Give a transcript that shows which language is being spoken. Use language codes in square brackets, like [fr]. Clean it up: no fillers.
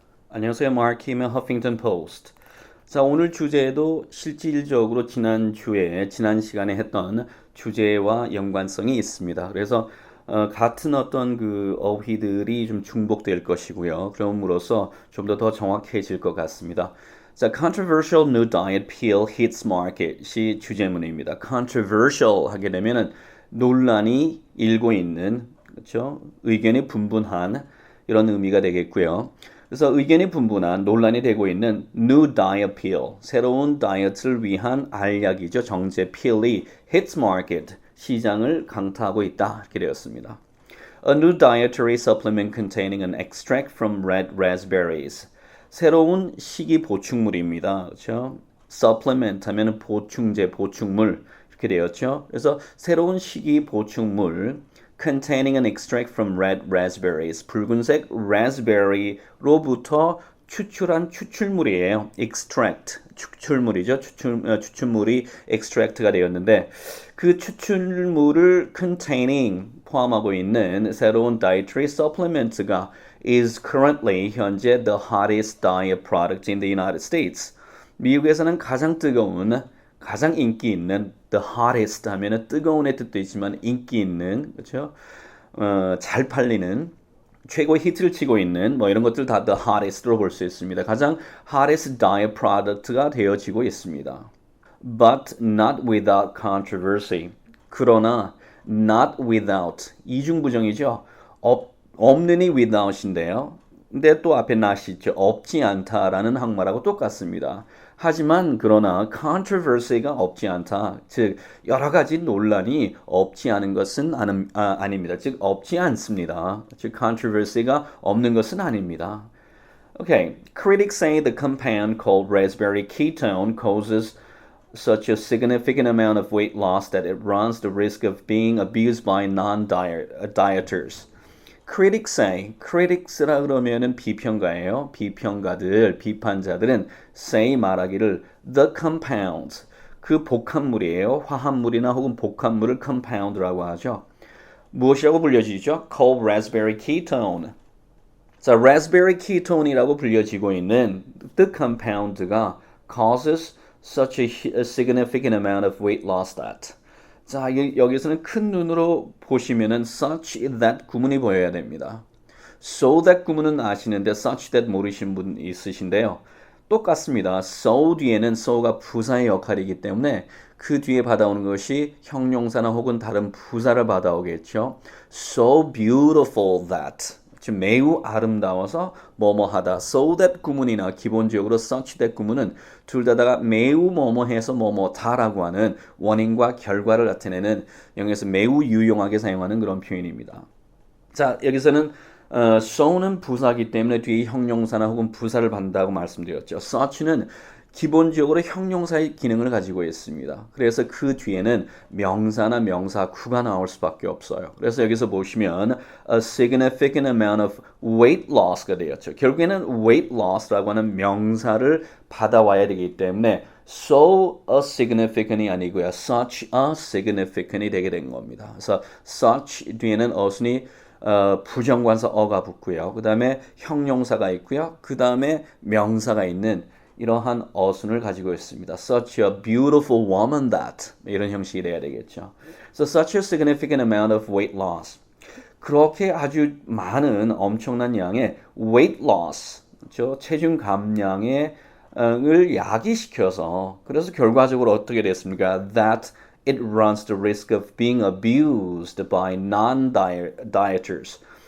[ko] 안녕하세요. 마르킴의 허핑턴 포스트. 자, 오늘 주제도 실질적으로 지난 시간에 했던 주제와 연관성이 있습니다. 그래서 같은 어떤 그 어휘들이 좀 중복될 것이고요. 그럼으로써 좀 더 정확해질 것 같습니다. [en] 자, controversial new diet pill hits market [ko] 이 주제문입니다. [en] controversial [ko] 하게 되면은 논란이 일고 있는, 그렇죠? 의견이 분분한 이런 의미가 되겠고요. 그래서 의견이 분분한 논란이 되고 있는 new diet pill, 새로운 다이어트를 위한 알약이죠. 정제 필이 [en] hits market, [ko] 시장을 강타하고 있다 이렇게 되었습니다. [en] A new dietary supplement containing an extract from red raspberries. [ko] 새로운 식이 보충물입니다. 그렇죠? supplement 하면 보충제, 보충물 이렇게 되었죠. 그래서 새로운 식이 보충물 [en] containing an extract from red raspberries. [ko] 붉은색 raspberry로부터 추출한 추출물이에요. extract, 추출물이죠. 추출물이 extract가 되었는데 그 추출물을 containing, 포함하고 있는 [en] 새로운 dietary supplement가 is currently, 현재 the hottest diet product in the United States. [ko] 미국에서는 가장 뜨거운, 가장 인기 있는 [en] the hottest [ko] 하면은 뜨거운의 뜻도 있지만 인기 있는, 그렇죠? 잘 팔리는, 최고의 히트를 치고 있는 뭐 이런 것들 다 the hottest로 볼 수 있습니다. 가장 hottest diet product가 되어지고 있습니다. [en] But not without controversy. [ko] 그러나 [en] not without, [ko] 이중부정이죠. 없느니 without인데요. 근데 또 앞에 not이 있죠. 없지 않다라는 항말하고 똑같습니다. 하지만 그러나 [en] controversy [ko] 가 없지 않다. 즉 여러 가지 논란이 없지 않은 것은 아닙니다. 즉 없지 않습니다. 즉 controversy가 없는 것은 아닙니다. [en] Okay, critics say the compound called raspberry ketone causes such a significant amount of weight loss that it runs the risk of being abused by non-dieters. [ko] Critics say, critics라 그러면은 비평가예요. 비평가들, 비판자들은 say 말하기를 the compound, 그 복합물이에요. 화합물이나 혹은 복합물을 compound라고 하죠. 무엇이라고 불려지죠? [en] Called raspberry ketone. 자, raspberry ketone [ko] 이라고 불려지고 있는 [en] the compound가 causes such a significant amount of weight loss that. [ko] 자, 여기서는 큰 눈으로 보시면은 such that 구문이 보여야 됩니다. So that 구문은 아시는데 such that 모르시는 분 있으신데요. 똑같습니다. so 뒤에는 so가 부사의 역할이기 때문에 그 뒤에 받아오는 것이 형용사나 혹은 다른 부사를 받아오겠죠. [en] So beautiful that. [ko] 즉 매우 아름다워서 뭐뭐하다. So that 구문이나 기본적으로 such that 구문은 둘 다가 매우 뭐뭐해서 뭐뭐다라고 하는 원인과 결과를 나타내는 영어에서 매우 유용하게 사용하는 그런 표현입니다. 자, 여기서는 so는 부사이기 때문에 뒤에 형용사나 혹은 부사를 받는다고 말씀드렸죠. such는 기본적으로 형용사의 기능을 가지고 있습니다. 그래서 그 뒤에는 명사나 명사구가 나올 수밖에 없어요. 그래서 여기서 보시면 [en] a significant amount of weight loss가 되었죠. [ko] 결국에는 weight loss라고 하는 명사를 받아와야 되기 때문에 so a significant이 아니고요. such a significant이 되게 된 겁니다. 그래서 such 뒤에는 어순이 부정관사 어가 붙고요. 그 다음에 형용사가 있고요. 그 다음에 명사가 있는 이러한 어순을 가지고 있습니다. [en] Such a beautiful woman that [ko] 이런 형식이 돼야 되겠죠. [en] So such a significant amount of weight loss. [ko] 그렇게 아주 많은 엄청난 양의 [en] weight loss, [ko] 그렇죠? 체중 감량을 야기시켜서 그래서 결과적으로 어떻게 됐습니까? [en] That it runs the risk of being abused by non-dieters.